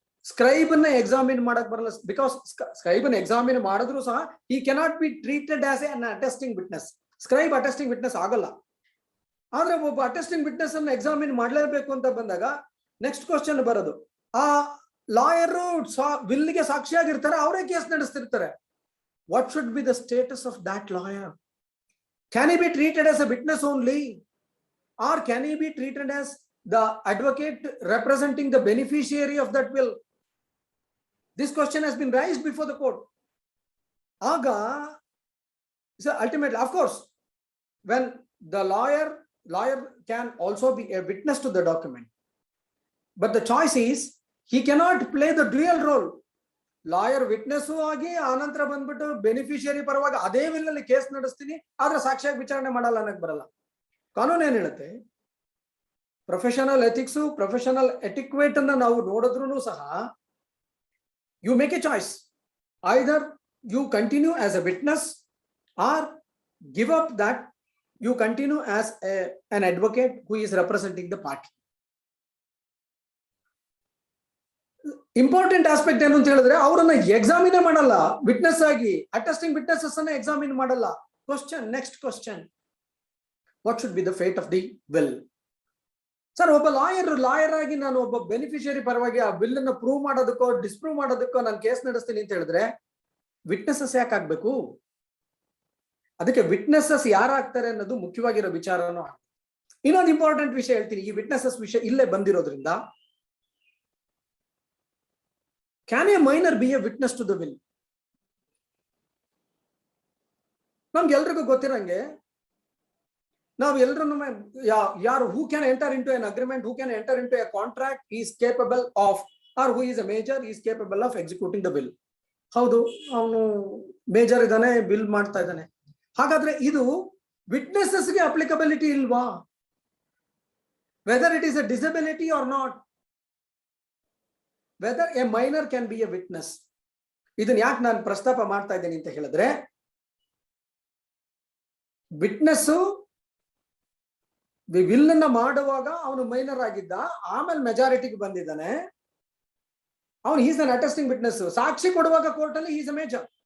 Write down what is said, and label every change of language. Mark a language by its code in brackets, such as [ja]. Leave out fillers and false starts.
[kn] Scribe ಅನ್ನ examine ಮಾಡಕ್ ಬರಲ್ಲ, ಬಿಕಾಸ್ ಸ್ಕ್ರೈಬ್ ಅನ್ನ ಎಕ್ಸಾಮಿನ್ ಮಾಡಿದ್ರು ಸಹ [en] ಈ cannot be treated as an attesting witness. [kn] Scribe attesting witness ಆಗಲ್ಲ. ಆದ್ರೆ ಒಬ್ಬ ಅಟೆಸ್ಟಿಂಗ್ ವಿಟ್ನೆಸ್ ಅನ್ನ ಎಕ್ಸಾಮಿನ್ ಮಾಡಲೇಬೇಕು ಅಂತ ಬಂದಾಗ ನೆಕ್ಸ್ಟ್ ಕ್ವಶನ್ ಬರೋದು, ಆ ಲಾಯರು ವಿಲ್ಗೆ ಸಾಕ್ಷಿಯಾಗಿರ್ತಾರೆ, ಅವರೇ case ನಡೆಸ್ತಿರ್ತಾರೆ. [en] What should be the status of that lawyer? Can he be treated as a witness only, or can he be treated as the advocate representing the beneficiary of that will? This question has been raised before the court. Aga, so ultimately, of course, when the lawyer can also be a witness to the document, but the choice is he cannot play the dual role. [kn] Lawyer witness ಆಗಿ ಆನಂತರ ಬಂದ್ಬಿಟ್ಟು beneficiary ಪರವಾಗಿ ಅದೇ will ಅಲ್ಲಿ case ನಡೆಸ್ತೀನಿ, ಆದ್ರೆ ಸಾಕ್ಷಿಯಾಗಿ ವಿಚಾರಣೆ ಮಾಡಲ್ಲ ಅನ್ನಕ್ ಬರಲ್ಲ. ಕಾನೂನು ಏನ್ ಹೇಳುತ್ತೆ, [en] professional ethics, professional etiquette [kn] ಅನ್ನ ನಾವು ನೋಡಿದ್ರು ಸಹ, [en] You make a choice, either you continue as a witness or give up that you continue as an advocate who is representing the party. [kn] Important aspect ಏನು ಅಂತ ಹೇಳಿದ್ರೆ, ಅವರನ್ನ ಎಕ್ಸಾಮಿನೇ ಮಾಡಲ್ಲ, ವಿಟ್ನೆಸ್ ಆಗಿ ಅಟೆಸ್ಟಿಂಗ್ ವಿಟ್ನೆಸಸ್ ಅನ್ನ ಎಕ್ಸಾಮಿನ್ ಮಾಡಲ್ಲ. [en] Question, next question, what should be the fate of the will? [kn] Sir, ಒಬ್ಬ lawyer ಆಗಿ ನಾನು ಒಬ್ಬ ಬೆನಿಫಿಷಿಯರಿ ಪರವಾಗಿ ಆ ಬಿಲ್ ಅನ್ನು ಪ್ರೂವ್ ಮಾಡೋದಕ್ಕೋ ಡಿಸ್ಪ್ರೂವ್ ಮಾಡೋದಕ್ಕೋ ನಾನು ಕೇಸ್ ನಡೆಸ್ತೀನಿ ಅಂತ ಹೇಳಿದ್ರೆ ವಿಟ್ನೆಸಸ್ ಯಾಕೆ ಆಗ್ಬೇಕು? ಅದಕ್ಕೆ ವಿಟ್ನೆಸಸ್ ಯಾರಾಗ್ತಾರೆ ಅನ್ನೋದು ಮುಖ್ಯವಾಗಿರೋ ವಿಚಾರನೂ. ಇನ್ನೊಂದು ಇಂಪಾರ್ಟೆಂಟ್ ವಿಷಯ ಹೇಳ್ತೀನಿ, ಈ ವಿಟ್ನೆಸಸ್ ವಿಷಯ ಇಲ್ಲೇ ಬಂದಿರೋದ್ರಿಂದ. [en] Can a minor be a witness to the will? [kn] ನಮ್ಗೆಲ್ರಿಗೂ ಗೊತ್ತಿರಂಗೆ, ನಾವು ಎಲ್ಲರೂ ಯಾರು [en] who can enter into an agreement, who can enter into a contract, he is capable of, or who is a major, he is capable of executing the will. [kn] ಹೌದು, ಅವನು major ಇದ್ದಾನೆ, bill ಮಾಡ್ತಾ ಇದ್ದಾನೆ. ಹಾಗಾದ್ರೆ ಇದು ವಿಟ್ನೆಸಸ್ಗೆ ಅಪ್ಲಿಕಬಿಲಿಟಿ ಇಲ್ವಾ? [en] whether it is a disability or not, whether a minor can be a witness, [kn] ಇದನ್ನ ಯಾಕೆ ನಾನು ಪ್ರಸ್ತಾಪ ಮಾಡ್ತಾ ಇದ್ದೀನಿ ಅಂತ ಹೇಳಿದ್ರೆ, ವಿಟ್ನೆಸ್ ವಿಲ್ ಅನ್ನ ಮಾಡುವಾಗ ಅವನು ಮೈನರ್ ಆಗಿದ್ದ, ಆಮೇಲೆ ಮೆಜಾರಿಟಿಗೆ ಬಂದಿದ್ದಾನೆ. ಅವನು [en] Is an attesting witness. [kn] ಸಾಕ್ಷಿ ಕೊಡುವಾಗ ಕೋರ್ಟ್ ಅಲ್ಲಿ [en] Is a major.